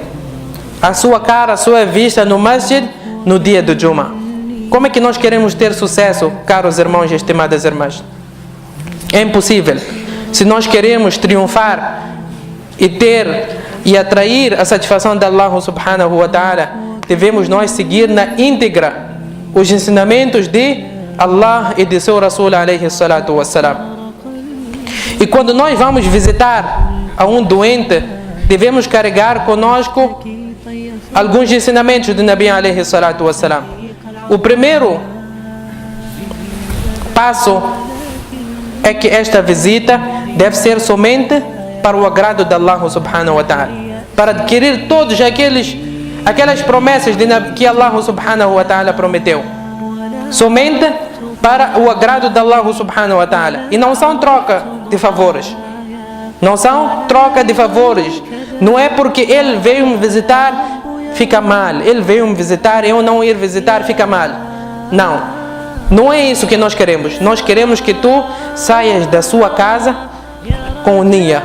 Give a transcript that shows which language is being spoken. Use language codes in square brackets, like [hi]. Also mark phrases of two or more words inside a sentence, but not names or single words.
[pt] A sua cara, a sua vista no masjid no dia do Juma. Como é que nós queremos ter sucesso, caros irmãos e estimadas irmãs? É impossível. Se nós queremos triunfar e atrair a satisfação de Allah [ar] سبحانه وتعالى, [pt] devemos nós seguir na íntegra os ensinamentos de Allah e de seu Rasul [ar] عليه الصلاة والسلام. [pt] E quando nós vamos visitar a um doente, devemos carregar conosco alguns ensinamentos do Nabi [ar] عليه الصلاة والسلام. [pt] O primeiro passo é que esta visita deve ser somente para o agrado de Allah [ar] سبحانه وتعالى, [pt] para adquirir todas aquelas promessas que Allah [ar] سبحانه وتعالى [pt] prometeu, somente para o agrado de Allah [ar] سبحانه وتعالى. [pt] E não são troca de favores. Não são troca de favores. Não é porque ele veio me visitar, fica mal. Ele veio me visitar e eu não ir visitar, fica mal. Não. Não é isso que nós queremos. Nós queremos que tu saias da sua casa com niya.